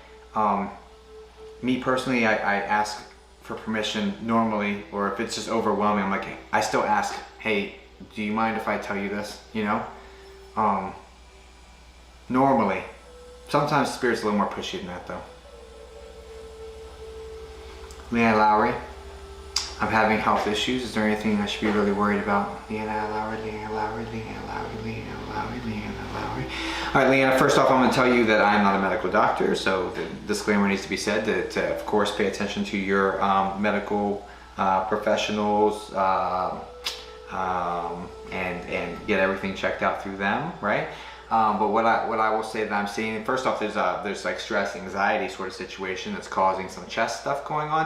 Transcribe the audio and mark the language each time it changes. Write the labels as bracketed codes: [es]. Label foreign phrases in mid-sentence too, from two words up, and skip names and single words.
[en] Me personally, I ask for permission normally, or if it's just overwhelming, I'm like, I still ask, hey, do you mind if I tell you this, you know? Normally. Sometimes Spirit's a little more pushy than that, though. Leanna Lowry. I'm having health issues. Is there anything I should be really worried about? Leanna Lowry, Leanna Lowry, Leanna Lowry, Leanna Lowry, Leanna Lowry. All right, Leanna, first off, I'm going to tell you that I'm not a medical doctor, so the disclaimer needs to be said to of course, pay attention to your medical professionals and get everything checked out through them, right? But what I will say that I'm seeing, first off, there's like stress, anxiety sort of situation that's causing some chest stuff going on.